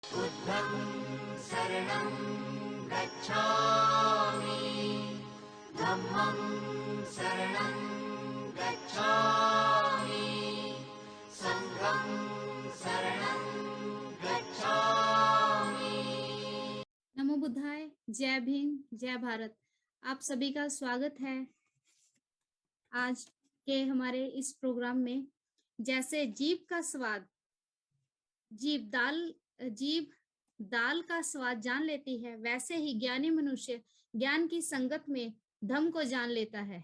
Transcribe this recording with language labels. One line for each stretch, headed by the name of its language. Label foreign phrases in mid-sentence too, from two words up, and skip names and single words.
Pali: बुद्धं शरणं गच्छामि, धम्मं शरणं गच्छामि, संघं शरणं गच्छामि।
Sanskrit: नमो बुद्धाय,
Hindi: जय भीम, जय भारत। आप सभी का स्वागत है आज के हमारे इस प्रोग्राम में। जैसे जीभ का स्वाद, जीभ दाल का स्वाद जान लेती है, वैसे ही ज्ञानी मनुष्य ज्ञान की संगत में धम्म को जान लेता है।